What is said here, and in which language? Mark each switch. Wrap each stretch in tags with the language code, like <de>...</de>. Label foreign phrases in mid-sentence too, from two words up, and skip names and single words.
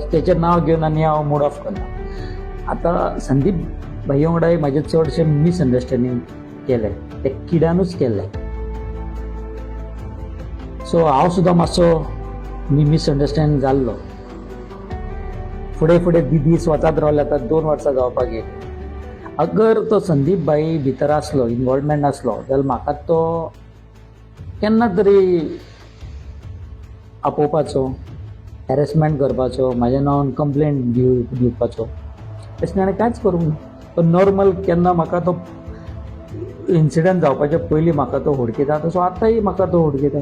<kok>तेचें नांव घेवन आनी हांव</kok> <en>mood off</en> <kok>करना. आतां संदीप भाई वांगडाय म्हाजें चडशें मिसअंडरस्टँडींग केलें, ते किडानूच केल्लें. सो हांव सुद्दां मातसो मिसअंडरस्टँड जाल्लो. फुडें फुडें दीस वचात रावले. आतां 2 वर्सां जावपाक येयली. अगर तो संदीप भाई भितर आसलो, इनवॉल्वमेंट आसलो, जाल्यार म्हाका तो केन्ना तरी आपोवपाचो, हॅरेसमेंट करपाचो, म्हाज्या नांवान कंप्लेंट दिवपाचो. तशें ताणें कांयच करूंक ना. तो नॉर्मल केन्ना म्हाका तो इन्सिडंट जावपाच्या पयलीं म्हाका तो हुडकिता, तसो आतांय म्हाका तो हुडकिता.</kok>